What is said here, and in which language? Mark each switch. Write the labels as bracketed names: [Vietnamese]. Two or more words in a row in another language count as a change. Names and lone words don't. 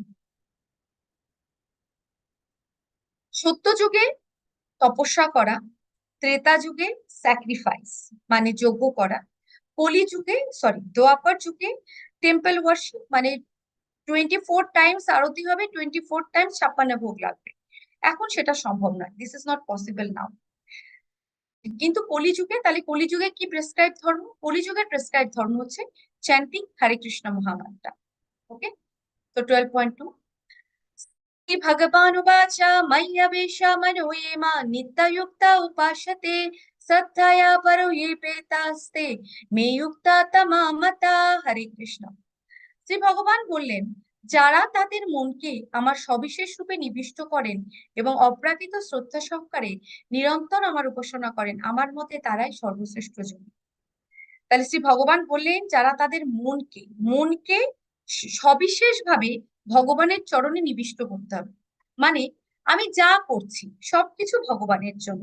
[Bangla] সত্য যুগে তপস্যা করা, ত্রেতা যুগে স্যাক্রিফাইস মানে যজ্ঞ করা, কলি যুগে দোয়াপর যুগে [English] temple worship [Bangla] মানে 24 টাইমস আরতি হবে, 24 টাইমস 56 ভোগ লাগবে। এখন সেটা সম্ভব নয়, [English] This is not possible now. [Bangla] কিন্তু কলিযুগে, তাহলে কলিযুগে কি প্রেসক্রাইব ধর্ম? কলিযুগের প্রেসক্রাইব ধর্ম হচ্ছে চ্যান্টিং হরে কৃষ্ণ মহামন্ত্র। [Sanskrit] ওকে, তো 12.2 भगवानुवाच मय्यवेश मनो ये मा नित्ययुक्ता उपासते श्रद्धया परो ये प्रेतास्ते मे युक्ता तमा मता। [Bangla] হরে কৃষ্ণ। শ্রী ভগবান বললেন, যারা তাদের মনকে আমার সবিশেষ রূপে নিবিষ্ট করেন এবং অপ্রাকৃত শ্রদ্ধা সহকারে নিরন্তর আমার উপাসনা করেন আমার মতে তারাই সর্বশ্রেষ্ঠ জন। তাহলে শ্রী ভগবান বললেন যারা তাদের মনকে মনকে সবিশেষ ভাবে ভগবানের চরণে নিবিষ্ট করতে হবে, মানে আমি যা করছি সবকিছু ভগবানের জন্য।